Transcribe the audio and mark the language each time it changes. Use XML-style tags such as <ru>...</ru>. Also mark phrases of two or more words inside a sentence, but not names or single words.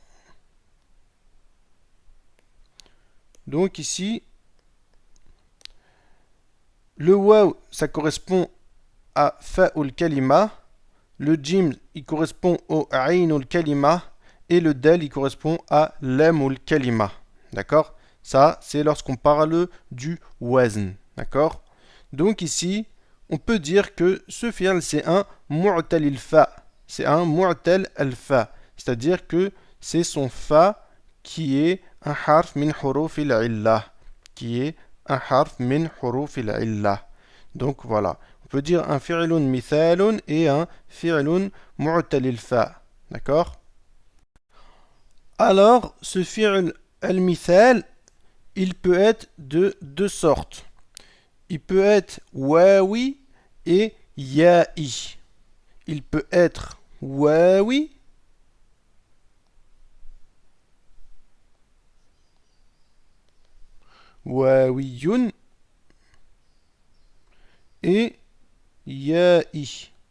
<fr>Donc ici, le waw, ça correspond à</fr> <ar>فاءُ الكلمة,</ar> <fr>le jim, il correspond au</fr> <ar>عينُ الكلمة,</ar> <fr>et le del, il correspond à</fr> <ar>لامُ الكلمة.</ar> <fr>D'accord? Ça, c'est lorsqu'on parle du wazn. D'accord? Donc ici, on peut dire que ce fi'l, c'est un</fr> <ar>معتل الفاء.</ar> <fr>C'est un</fr> <ar>معتل الفاء.</ar> <fr>C'est-à-dire que c'est son fa qui est un</fr> <ar>حرف من حروف العلة.</ar> <fr>Qui est un</fr> <ar>حرف من حروف العلة.</ar> <fr>Donc voilà. On peut dire un</fr> <ar>فعلٌ مثالٌ</ar> <fr>et un</fr> <ar>فعلٌ معتل الفاء.</ar> <fr>D'accord? Alors, ce</fr> <ar>فعل المثال,</ar> <fr>il peut être de deux sortes. Il peut être wawi et ya'i. Il peut être</fr> <ar>واوي واويٌّ</ar> <fr>et ya'i.</fr>